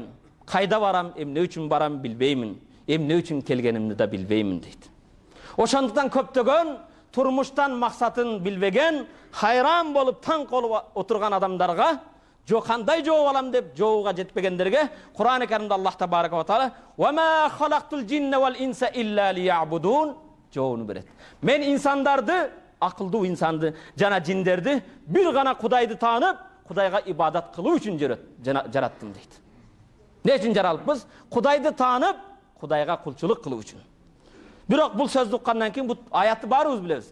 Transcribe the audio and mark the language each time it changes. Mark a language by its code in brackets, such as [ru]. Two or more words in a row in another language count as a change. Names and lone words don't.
[ky] Кайда барам, эмне үчүн барам билбеймин. Эмне үчүн келгенимди да билбеймин дейт. Ошондуктан көптөгөн турмуштан максатын билбеген, хайран болуп таң калып отурган адамдарга жо кандай жооп алам деп жообуга жетпегендерге Кур'ан-ы Каримде Аллах [ar] تبارك وتعالى "وما خلقت الجن والإنس إلا ليعبدون" [ky] жообун берет. Мен инсандарды, акылдуу инсанды жана жиндерди бир гана Кудайды таанып, Кудайга ибадат кылуу үчүн жараттым дейт. Не үчүн жаралыппыз? Кудайды таанып, Кудайга кулчулук кылуу үчүн. Бирок бул сөздү уккандан кийин бул аятты баарыбыз билебиз.